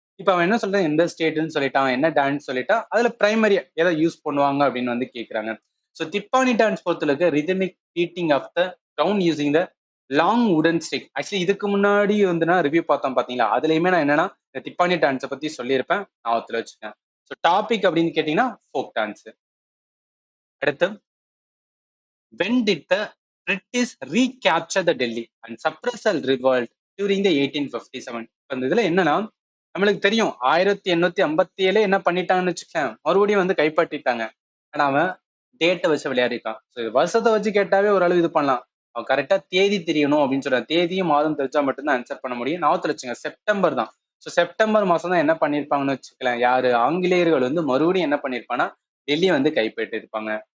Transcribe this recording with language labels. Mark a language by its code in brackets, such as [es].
[ta] இப்போ அவன் என்ன சொல்றான், எந்த ஸ்டேட்னு சொல்லிட்டான், என்ன டான்ஸ் சொல்லிட்டா அதுல பிரைமரியா எதை யூஸ் பண்ணுவாங்க அப்படின்னு வந்து கேட்குறாங்க. [en] so Tippani dance [ta] பொறுத்தளவுக்கு [en] Rhythmic beating of the down using the long wooden stick. [ta] ஆக்சுவலி இதுக்கு முன்னாடி வந்து நான் ரிவ்யூ பார்த்தோம் பார்த்தீங்களா, அதுலயுமே நான் என்னன்னா இந்த திப்பானி டான்ஸை பத்தி சொல்லியிருப்பேன், ஞாபகத்துல வச்சுக்கேன். ஸோ டாபிக் அப்படின்னு கேட்டீங்கன்னா ஃபோக் டான்ஸ். அடுத்து, [en] when did the British recapture the Delhi and suppress the revolt during the 1857? [ta] அந்த இதுல என்னன்னா நம்மளுக்கு தெரியும் 1857 என்ன பண்ணிட்டாங்கன்னு வச்சுக்கேன், மறுபடியும் வந்து கைப்பற்றிட்டாங்க. ஆனா அவன் டேட்டை வச்சு விளையாடிருக்கான். வருஷத்தை வச்சு கேட்டாவே ஓரளவு இது பண்ணலாம். அவன் கரெக்டா தேதி தெரியணும் அப்படின்னு சொல்றான். தேதியும் மாதம் தெரிஞ்சா மட்டும்தான் ஆன்சர் பண்ண முடியும். ஞாபகத்துல வச்சுங்க, செப்டம்பர் தான். ஸோ செப்டம்பர் மாசம் தான் என்ன பண்ணிருப்பாங்கன்னு வச்சுக்கலாம், யாரு ஆங்கிலேயர்கள் வந்து மறுபடியும் என்ன பண்ணிருப்பாங்கன்னா டெல்லியை வந்து கைப்பற்றி இருப்பாங்க.